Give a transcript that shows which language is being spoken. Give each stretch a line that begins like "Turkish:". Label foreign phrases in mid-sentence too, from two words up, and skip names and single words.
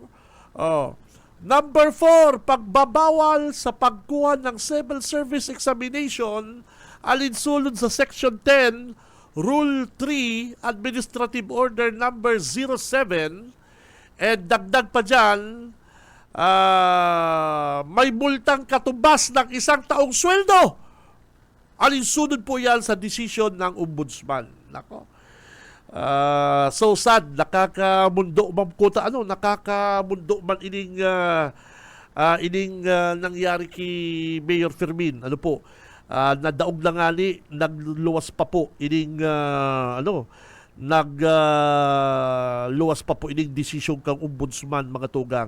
Filipino: Number 4, pagbabawal sa pagkuha ng
English: civil service examination
Filipino: alinsulod sa Section 10, Rule 3, Administrative Order Number 07, and dagdag pa dyan, may multang katumbas ng 1 taong sweldo. Alinsunod po yan sa desisyon ng ombudsman. Nako.
English: So sad,
Bikol: nakakamundo man ining nangyari kay Mayor Fermin. Ano po? Nadaog na nga nagluwas pa po nagluwas pa po ining desisyon kang ombudsman, mga tugang.